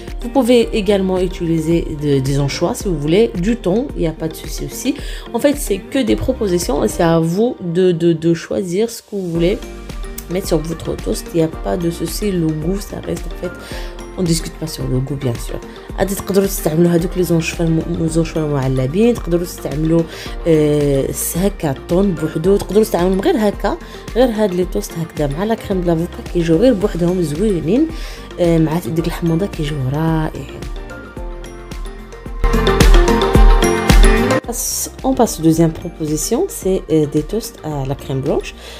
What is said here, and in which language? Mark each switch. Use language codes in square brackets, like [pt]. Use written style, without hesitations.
[fr] Vous pouvez également utiliser des anchois si vous voulez, du thon, il n'y a pas de souci aussi. En fait, c'est que des propositions et c'est à vous de choisir ce que vous voulez. mettre sur votre toast, il n'y a pas de souci, le goût ça reste en fait. On discute pas sur le goût bien sûr. [ar] غادي تقدروا تستعملوا هذوك لي زونشفان معلبين، تقدروا تستعملوا هكا طون بوحدو، تقدروا تستعملوا غير هكا، غير هاد لي توست هكذا مع لا كريم دلافوكا كيجيو غير بوحدهم زوينين مع ديك الحموضه كيجيو رائعين. [fr] On passe aux deuxième proposition, c'est des toasts à la crème blanche.